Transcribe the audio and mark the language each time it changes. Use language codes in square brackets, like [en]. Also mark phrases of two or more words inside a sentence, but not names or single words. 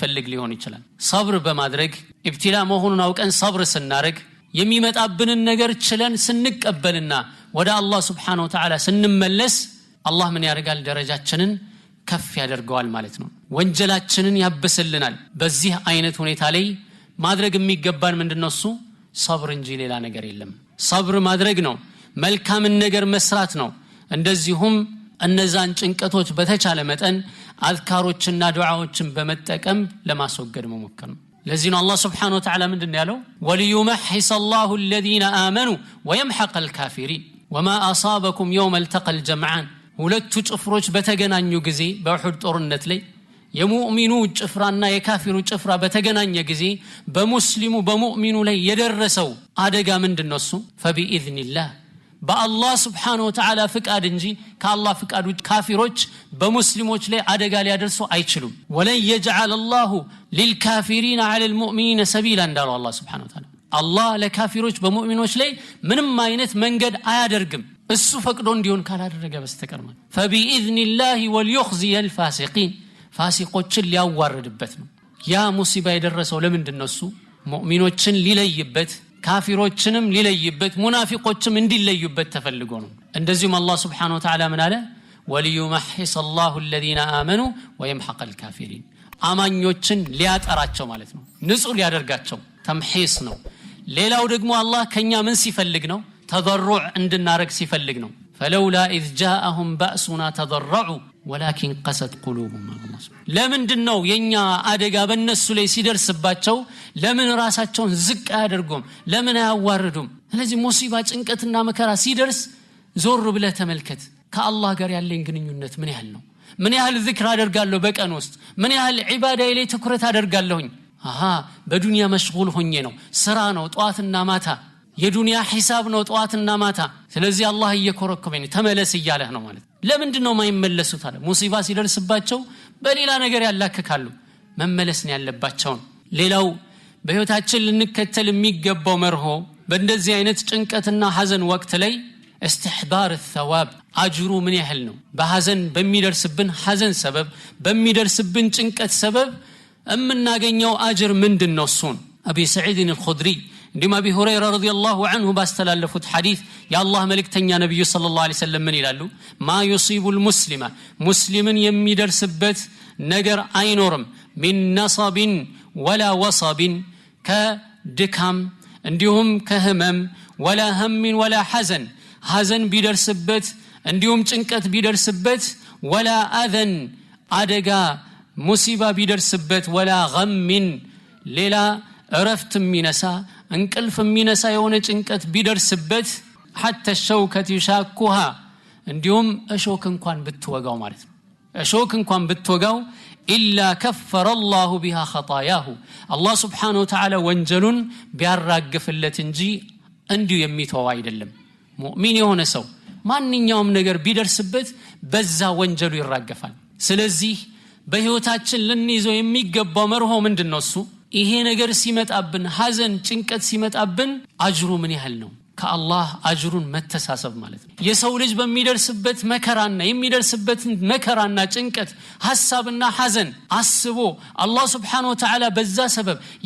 [am] ሊሆን ይችላል። ሰብር በማድረግ ኢብቲላ መሆኑን አውቀን ሰብር ስናረግ የሚመጣብንን ነገር ችለን ስንቀበልና ወደ አላህ [ar] سبحانه وتعالى [am] ስንመለስ አላህ ምን ያደርጋል ደረጃችንን ከፍ ያደርገዋል ማለት ነው ወንጀላችንን ያበስልናል በዚህ አይነት ሁኔታ ላይ ማድረግ የሚገባን ምንድነው እሱ ሰብር እንጂ ሌላ ነገር የለም ሰብር ማድረግ ነው መልካምን ነገር መስራት ነው እንደዚሁም እነዛን ጭንቀቶች በተቻለ መጠን አዝካሮችና ዱዓዎችን በመጠቀም ለማስወገድ መሞከር ነው ለዚህ ነው አላህ [ar] سبحانه وتعالى [am] ምንድነው ያለው ወሊዩመሕስ [ar] الله الذين آمنوا ويمحق الكافرين وما أصابكم يوم التقى الجمعان [am] ሁለቱ ጭፍሮች በተገናኙ ጊዜ በኡሁድ ጦርነት ላይ የሙእሚኑ ጭፍራና የካፊሩ ጭፍራ በተገናኘ ጊዜ በሙስሊሙ በሙእሚኑ ላይ የደረሰው አደጋ ምንድነው እሱ فبإذنillah በአላህ [ar] سبحانه و [am] Ta'ala ፍቃድ እንጂ ከአላህ ፍቃድ ውጭ ካፊሮች በሙስሊሞች ላይ አደጋ ሊያደርሱ አይችሉም ወለን [ar] يجعل الله للكافرين على المؤمنين سبيلا [am] እንዳለው አላህ [ar] سبحانه وتعالى [am] አላህ ለካፊሮች በሙእሚኖች ላይ ምንም አይነት መንገድ አያደርግም እሱ ፈቅዶ እንዲሆን ካላደረገ በስተቀር ማለት [ar] فبإذنillah وليخزي الفاسقين [am] ፋሲቆችን ሊያዋርድበት ነው ያ ሙሲባ የደረሰው ለምንድነው እሱ ሙእሚኖችን ሊለይበት ካፊሮችንም ሊለይበት ሙናፊቆችም እንዲለዩበት ተፈልጎ ነው እንደዚሁም አላህ [ar] سبحانه وتعالى [am] ምን አለ ወሊዩመሕስ [ar] الله الذين آمنوا ويمحق الكافرين [am] አማኞችን ሊያጠራቸው ማለት ነው ንጹህ ሊያደርጋቸው ተምሒስ ነው ሌላው ደግሞ አላህ ከኛ ምን ሲፈልግ ነው ተضرع እንድናረግ ሲፈልግ ነው [ar] فلولا إذ جاءهم بأسنا تضرعوا ولكن قست قلوبهم الله [am] ለምንድነው የኛ አደጋ በእነሱ ላይ ሲደርስባቸው ለምን ራሳቸውን ዝቅ አያደርጉም ለምን አያዋርዱም ስለዚህ ሙሲባ ጭንቀትና መከራ ሲደርስ ዞር ብለህ ተመልከት ከአላህ ጋር ያለኝ ግንኙነት ምን ያህል ነው ምን ያህል ዚክር አደርጋለሁ በቀን ውስጥ ምን ያህል ዒባዳዬ ላይ ትኩረት አደርጋለሁኝ በዱንያ መሽጉል ሆኜ ነው ስራ ነው ጧትና ማታ የዱንያ ሒሳብ ነው ጧትና ማታ ስለዚህ አላህ እየኮረኮመኝ ተመለስ ይያለህ ነው ማለት ለምንድነው ማይመለሱት አለ ሙሲባ ሲደርስባቸው በሌላ ነገር ያላከካሉ መመለስ ነው ያለባቸው ሌላው በህይወታችን ልንከተል የሚገባው መርሆ በእንደዚህ አይነት ጭንቀትና ሐዘን ወቅት ላይ [ar] استحضار الثواب [am] አጅሩ ምን ያህል ነው በሐዘን በሚደርስብን ሐዘን ሰበብ በሚደርስብን ጭንቀት ሰበብ እምናገኘው አጅር ምንድነው እሱን አቢ ሰዒድ الخدري እንደማ አቢ ሁረይራ [ar] رضي الله عنه [am] ባስተላለፉት ሐዲስ የአላህ መልእክተኛ ነብዩ [ar] صلى الله عليه وسلم [am] ምን ይላሉ ማ [ar] يصيب المسلم [am] ሙስሊምን የሚደርስበት ነገር አይኖርም [ar] من نصب ولا وصب [am] ከድካም እንዲሁም ከህመም [ar] ولا هم ولا حزن [am] ሐዘን ቢደርስበት እንዲሁም ጭንቀት ቢደርስበት [ar] ولا اذن [am] አደጋ ሙሲባ ቢደርስበት [ar] ولا غم [am] ሌላ እረፍት የሚነሳ እንቅልፍ የሚነሳ የሆነ ጭንቀት ቢደርስበት [ar] حتى الشوكة يشاكها [am] እንዲሁም እሾክ እንኳን ብትወጋው ማለት ነው እሾክ እንኳን ብትወጋው [ar] إلا كفر الله بها خطاياه الله سبحانه وتعالى [am] ወንጀሉን ቢያራግፍለት እንጂ እንዲሁ የሚተው አይደለም ሙእሚን የሆነ ሰው ማንኛውም ነገር ቢደርስበት በዛ ወንጀሉ ይራገፋል ስለዚህ በህይወታችን ልንይዘው የሚገባው መርሆ ምንድነው እሱ ይሄ ነገር ሲመጣብን ሐዘን ጭንቀት ሲመጣብን አጅሩ ምን ያህል ነው ከአላህ አጅሩን መተሳሰብ ማለት ነው የሰው ልጅ በሚደርስበት መከራና የሚደርስበት መከራና ጭንቀት ሐሳብና ሐዘን አስቦ አላህ [ar] سبحانه وتعالى [am] በዛ ሰበብ